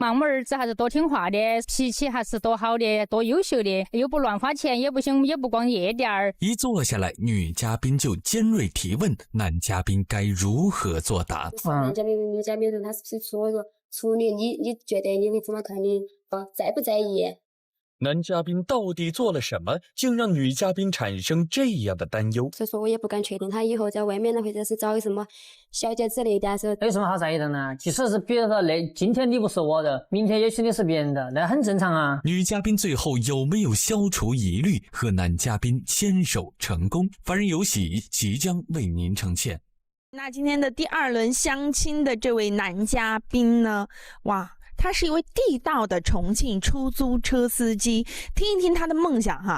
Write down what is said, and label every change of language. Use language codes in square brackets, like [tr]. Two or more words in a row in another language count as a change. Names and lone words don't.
[zh] 妈妈兒子還是多聽話的，脾氣還是多好的，多優秀的，又不亂花錢，也不行，也不光夜店兒。一坐下來，女嘉賓就尖銳提問男嘉賓該如何作答。男嘉賓、女嘉賓問他是不是處女，你覺得你會怎麼看你在不在意？男嘉賓到底做了什麼，竟讓女嘉賓產生這樣的擔憂？所以說我也不敢確定他以後在外面呢，或者是找什麼小姐之類的時候，有什麼好在意的呢？即使是比如說今天你不是我的，明天也許你是別人的，那很正常啊。女嘉賓最後有沒有消除疑慮，和男嘉賓牽手成功？凡人有喜即將為您呈現。那今天的第2輪相親的這位男嘉賓呢？哇！他是一位地道的重慶出租車司機，聽一聽他的夢想哈。